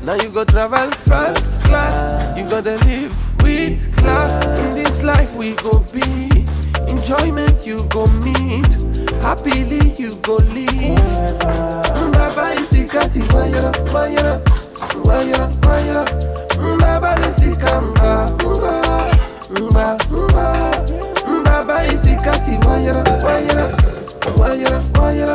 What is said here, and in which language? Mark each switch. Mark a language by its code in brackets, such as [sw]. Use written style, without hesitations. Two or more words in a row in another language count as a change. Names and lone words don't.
[pcm] Now you go travel first class. You gotta live with class. In this life we go be enjoyment you go meet. Happily you go live. [zu] Baba isikati wayara wayara wayara wayara. Baba isikamba mba mba mba. Baba isikati wayara wayara wayara wayara.